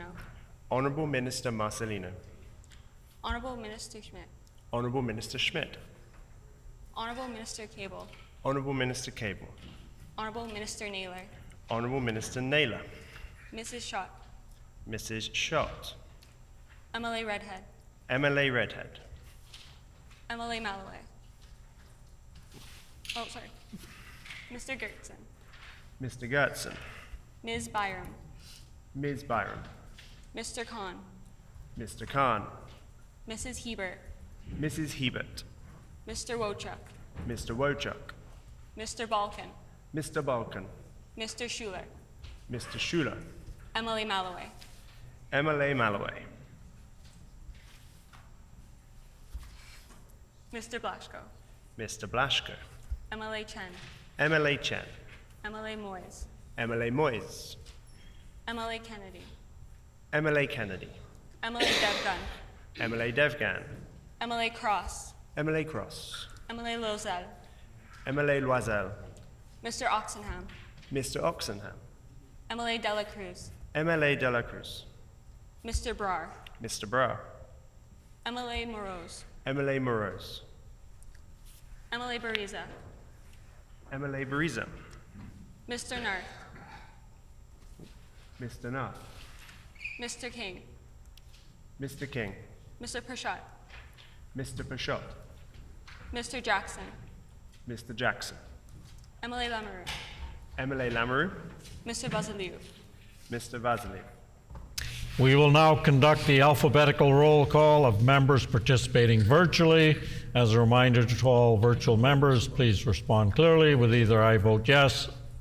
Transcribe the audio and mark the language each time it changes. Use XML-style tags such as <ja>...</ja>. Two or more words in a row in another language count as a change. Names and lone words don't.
<en>Honorable Minister Marcelino. Honorable Minister Schmidt. Honorable Minister Schmidt. Honorable Minister Cable. Honorable Minister Cable. Honorable Minister Naylor. Honorable Minister Naylor. Mrs. Schott. Mrs. Schott. MLA Redhead. MLA Redhead. MLA Malloway. Oh, sorry. Mr. Gertson. Mr. Gertson. Ms. Byram. Ms. Byram. Mr. Khan. Mr. Khan. Mrs. Hebert. Mrs. Hebert. Mr. Wochuk. Mr. Wochuk. Mr. Balkan. Mr. Balkan. Mr. Schuler. Mr. Schuler. MLA Malloway. MLA Malloway. Mr. Blaschko. Mr. Blaschko. MLA Chen. MLA Chen. MLA Moyes. MLA Moyes. MLA Kennedy. MLA Kennedy. MLA Devgun. MLA Devgan. MLA Cross. MLA Cross. MLA Lozel. MLA Loisel. Mr. Oxenham. Mr. Oxenham. MLA Dela Cruz. MLA De La Cruz. Mr. Brar. Mr. Brar. MLA Moroz. MLA Moroz. MLA Bariza. MLA Bariza. Mr. Narth. Mr. Narth. Mr. King. Mr. King. Mr. Prashad. Mr. Pashot. Mr. Jackson. Mr. Jackson. MLA Lamoureux. MLA Lamoureux. Mr. Vasiliu. Mr. Vasily. We will now conduct the alphabetical roll call of members participating virtually. As a reminder to all virtual members, please respond clearly with either I vote yes.</en>